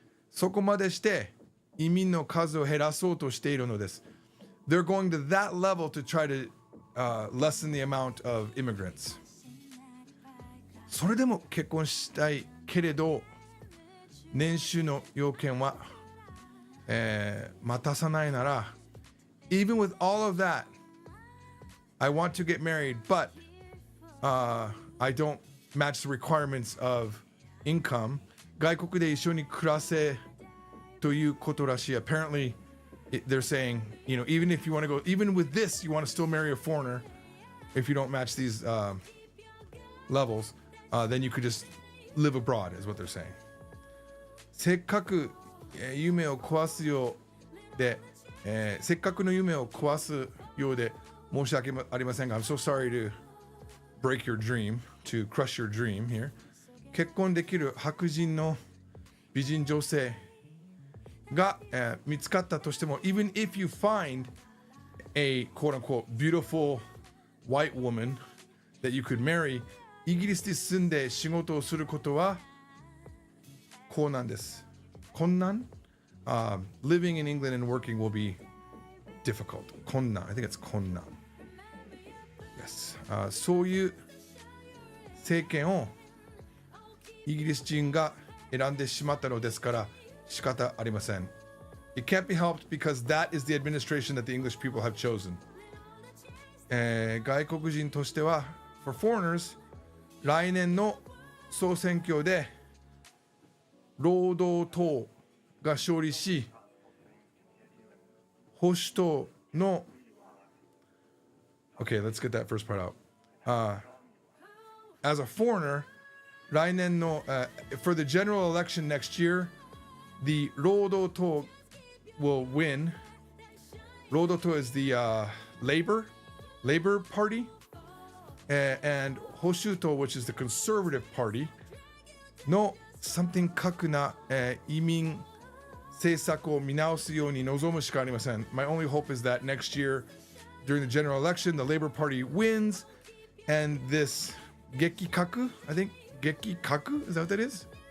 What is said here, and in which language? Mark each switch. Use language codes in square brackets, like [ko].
[ja] そこまでして移民の数を減らそうとしているのです. [en] They're going to that level to try to lessen the amount of immigrants. [ja] それでも結婚したいけれど年収の要件は、満たさないなら [en] even with all of that, I want to get married, but I don't match the requirements of income. [ja] 外国で一緒に暮らせということらしい. [en] Apparently, they're saying, even if you want to go, even with this, you want to still marry a foreigner. If you don't match these levels, then you could just live abroad, is what they're saying. [ja] せっかく夢を壊すようで、せっかくの夢を壊すようで申し訳ありませんが、 [en] I'm so sorry to break your dream, to crush your dream here. [ja] 結婚できる白人の美人女性が、見つかったとしても [en] even if you find a quote-unquote beautiful white woman that you could marry, [ja] イギリスに住んで仕事をすることは困難です。困難? [en] Living in England and working will be difficult. 困難. I think it's 困難. Yes. [ja] そういう政権をイギリス人が選んでしまったのですから仕方ありません. [en] It can't be helped because that is the administration that the English people have chosen. [ja] 外国人としては [en] for foreigners, [ja] 来年の総選挙で労働党が勝利し、保守党の [en] Okay, let's get that first part out. As a foreigner, [ja] 来年の、 [en] for the general election next year, the 労働党 will win. 労働党 is the Labor Party, and 保守党, which is the Conservative Party, [ja] の something 核な、移民政策を見直すように望むしかありません. [en] My only hope is that next year, during the general election, the Labor Party wins, and this [ja] 激核, [en] I think 激核, is that what that is?